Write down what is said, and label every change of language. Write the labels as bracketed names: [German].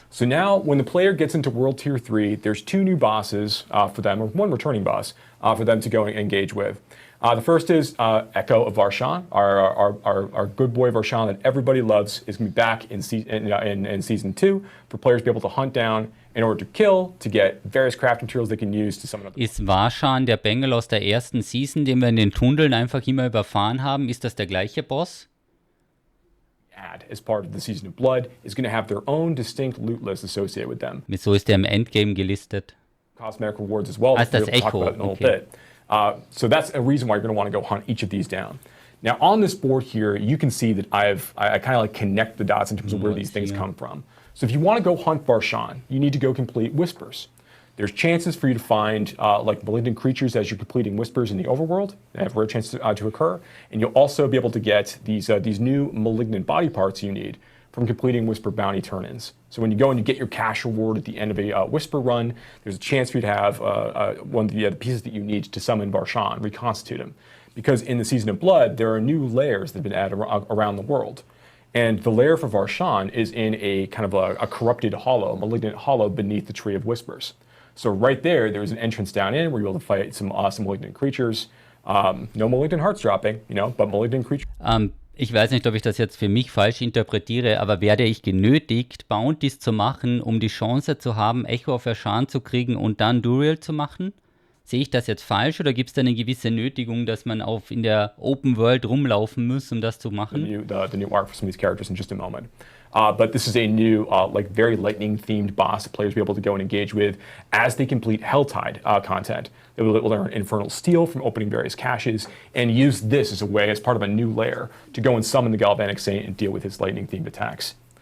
[English] So now when the player gets into World Tier 3, there's 2 new bosses for them, or 1 returning boss for them to go and engage with. The first is Echo of Varshan, our good boy Varshan that everybody loves, is going to be back in Season 2 for players to be able to hunt down in order to kill, to get various craft materials they can use to summon up. [German] Ist Varshan der Bengel aus der ersten Season, den wir in den Tunneln einfach immer überfahren haben? Ist das der gleiche Boss? [English] As part of the Season of Blood is going to have their own distinct loot list associated with them. [German] Wieso ist der im Endgame gelistet? [English] Cosmetic rewards as well. [German] Ist das Echo? Okay. [English] So that's a reason why you're going to want to go hunt each of these down. Now on this board here, you can see that I kind of like connect the dots in terms of where these things come from. So if you want to go hunt Varshan, you need to go complete Whispers. There's chances for you to find like malignant creatures as you're completing Whispers in the overworld. They have rare chances to occur. And you'll also be able to get these new malignant body parts you need from completing Whisper bounty turn-ins. So when you go and you get your cash reward at the end of a Whisper run, there's a chance for you to have one of the pieces that you need to summon Varshan, reconstitute him. Because in the Season of Blood, there are new layers that have been added around the world. And the lair for Varshan is in a kind of a corrupted hollow, malignant hollow beneath the Tree of Whispers. So right there's an entrance down in where you're able to fight some awesome malignant creatures. No malignant hearts dropping, but malignant creatures. [German] Ich weiß nicht, ob ich das jetzt für mich falsch interpretiere, aber werde ich genötigt, Bounties zu machen, um die Chance zu haben, Echo of Varshan zu kriegen und dann Duriel zu machen? Sehe ich das jetzt falsch oder gibt es da eine gewisse Nötigung, dass man in der Open World rumlaufen muss, um das zu machen? [English] The new arc for some of these characters in just a moment. But this is a new, very lightning-themed boss that players will be able to go and engage with as they complete Helltide content. They will learn Infernal Steel from opening various caches and use this as a way, as part of a new layer, to go and summon the Galvanic Saint and deal with his lightning-themed attacks.